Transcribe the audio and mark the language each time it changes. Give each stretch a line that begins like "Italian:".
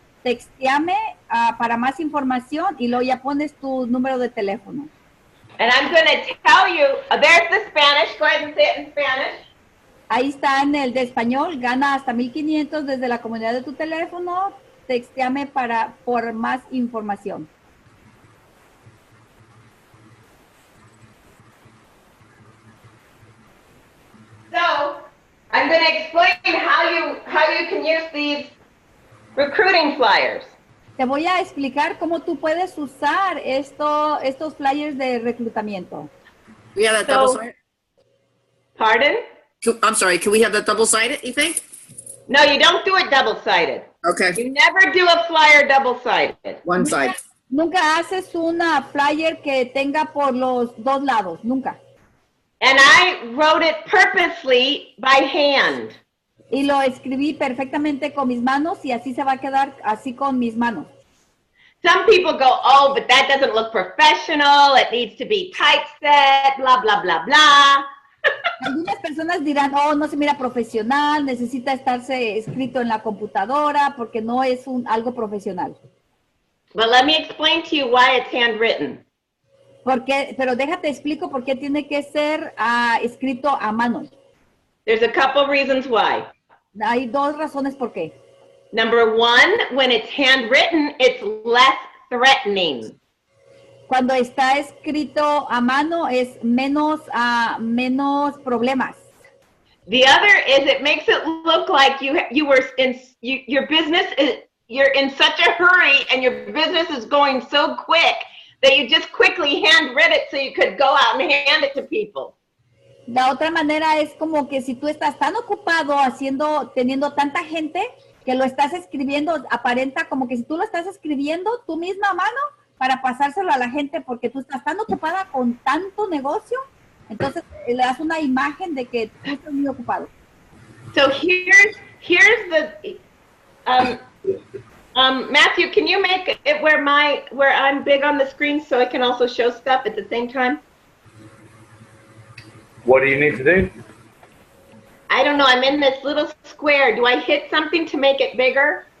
Spanish: Texteame para más información y luego ya pones tu número de teléfono.
English: And I'm going to tell you, there's the Spanish. Go ahead and say it in Spanish.
Spanish: Ahí está en el de español. Gana hasta 1,500 desde la comunidad de tu teléfono. Texteame por más información.
English: So, I'm going to explain how you can use these recruiting flyers.
Spanish: Te voy a explicar cómo tú puedes usar estos flyers de reclutamiento.
English: We have that double-sided? Pardon? I'm sorry, can we have that double-sided, you think? No, you don't do it double-sided. Okay, You never do a flyer double-sided. one side.
Spanish: Nunca haces una flyer que tenga por los 2 lados, nunca.
English: And I wrote it purposely by hand.
Spanish: Y lo escribí perfectamente con mis manos y así se va a quedar así con mis manos.
English: Some people go, oh, but that doesn't look professional. It needs to be typeset, blah, blah, blah, blah.
Spanish: Algunas personas dirán, oh, no se mira profesional, necesita estarse escrito en la computadora porque no es algo profesional.
English: But let me explain to you why it's handwritten.
Spanish: Pero déjate explico por qué tiene que ser escrito a mano.
English: There's a couple reasons why.
Spanish: Hay dos razones por qué.
English: Number one, when it's handwritten, it's less threatening.
Spanish: Cuando está escrito a mano es menos, menos problemas.
English: The other is it makes it look like your business is, you're in such a hurry and your business is going so quick that you just quickly handwrite it so you could go out and hand it to people.
Spanish: La otra manera es como que si tú estás tan ocupado teniendo tanta gente que lo estás escribiendo, aparenta como que si tú lo estás escribiendo tú misma a mano para pasárselo a la gente porque tú estás tan ocupada con tanto negocio, entonces le das una imagen de que tú estás muy ocupado.
English: So here's the Matthew, can you make it where I'm big on the screen so I can also show stuff at the same time? What do you need to do? I don't know. I'm in this little square. Do I hit something to make it bigger?